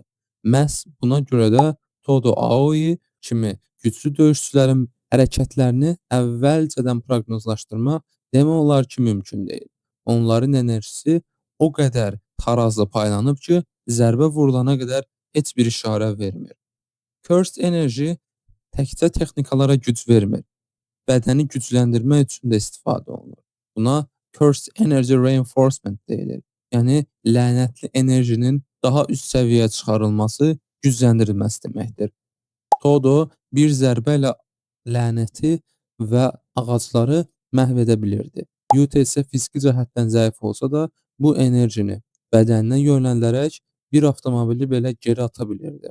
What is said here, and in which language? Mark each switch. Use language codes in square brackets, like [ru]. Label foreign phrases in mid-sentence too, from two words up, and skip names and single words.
[az] Məhz buna görə də Todo Aoi kimi güclü döyüşçülərin hərəkətlərini əvvəlcədən proqnozlaşdırmaq demək olar ki, mümkün deyil. Onların enerjisi o qədər tarazda paylanıb ki, zərbə vurulana qədər heç bir işarə vermir. Cursed enerji təkcə texnikalara güc vermir, bədəni gücləndirmək üçün də istifadə olunur. Buna [en] cursed energy reinforcement [az] deyilir. Yəni lənətli enerjinin daha üst səviyyəyə çıxarılması, gücləndirilməsi deməkdir. Todo bir zərbə ilə lənəti və ağacları məhv edə bilirdi. Yuta isə fiziki cəhətdən zəif olsa da bu enerjini bədəninə yönləndirərək bir avtomobili belə geri ata bilirdi.